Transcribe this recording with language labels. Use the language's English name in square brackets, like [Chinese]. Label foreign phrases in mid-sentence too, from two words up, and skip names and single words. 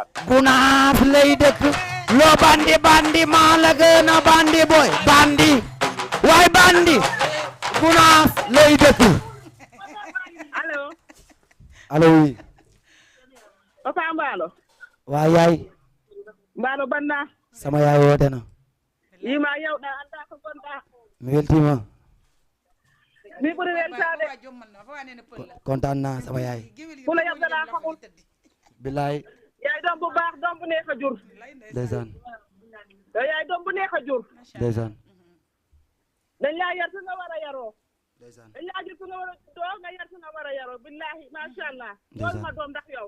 [Wolof] Gounass lay dëkk loo bandi maa la gën a bandi boy bandi waay bandi Gounass lay dëkk allo [French] allo oui [Wolof] Papa Mballo waa yaay Mballo banna sama yaay woote na [Fula] yima yewɗa anda ko gonɗa mi weltima mi ɓuri weltade [Wolof] kontaan naa sama yaay fula yabdana xamul bilaay yaay doom bu baax doom bu neex a jur ndeysaan yow yaay doom bu neex a jur ndeysaan dañ laa yar fi nga war a yaroo ndeysaan dañ laa jur fi nga war a juddoo nga yar fi nga war a yaroo [Arabic] بالله ما شاء الله [Wolof] jool ma doom ndax yow